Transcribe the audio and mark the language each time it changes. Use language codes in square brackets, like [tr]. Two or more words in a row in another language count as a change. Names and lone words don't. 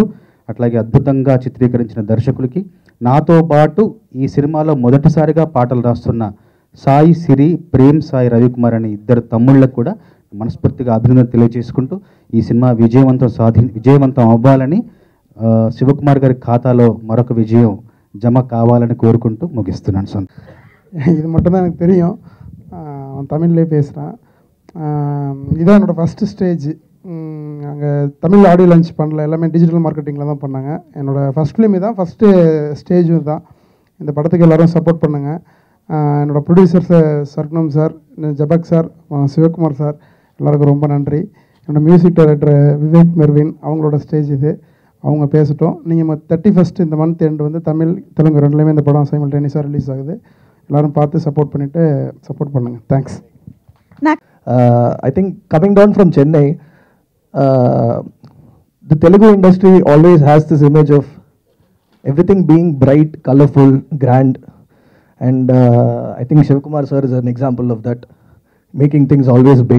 [te] అట్లాగే అద్భుతంగా చిత్రీకరించిన దర్శకులకి, నాతో పాటు ఈ సినిమాలో మొదటిసారిగా పాటలు రాస్తున్న సాయి సిరి, ప్రేమ్ సాయి రవికుమార్ అనే ఇద్దరు తమ్ముళ్ళకు కూడా మనస్ఫూర్తిగా అభినందన తెలియజేసుకుంటూ ఈ సినిమా విజయవంతం అవ్వాలని, శివకుమార్ గారి ఖాతాలో మరొక విజయం జమ కావాలని కోరుకుంటూ ముగిస్తున్నాను. [ta] இது மட்டும் தான் எனக்கு தெரியும். தமிழ்லேயே பேசுகிறேன். இதான் என்னோடய [en] first stage. [ta] அங்கே தமிழ் [en] audio launch [ta] பண்ணல, எல்லாமே [en] digital marketing [ta] தான் பண்ணாங்க. என்னோடய [en] first film [ta] தான், [en] first stage [ta] தான். இந்த படத்துக்கு எல்லோரும் சப்போர்ட் பண்ணுங்கள். என்னோடய ப்ரொடியூசர் சர்க்குணம் சார், ஜபக் சார், சிவகுமார் சார், எல்லாருக்கும் ரொம்ப நன்றி. என்னோடய [en] music director [ta] விவேக் மெர்வின், அவங்களோட ஸ்டேஜ் இது. அவங்க பேசட்டும். நீங்கள் 31 இந்த [en] month end [ta] வந்து தமிழ் தெலுங்கு ரெண்டுலேயுமே இந்த படம் சைமல்டேனியஸாக ரிலீஸ் ஆகுது. எல்லாரும் பார்த்து சப்போர்ட் பண்ணுங்கள். தேங்க்ஸ். [en] I think coming down from Chennai, the Telugu industry always has this image of everything being bright, colorful, grand, and I think Shivakumar sir is an example of that, making things always big.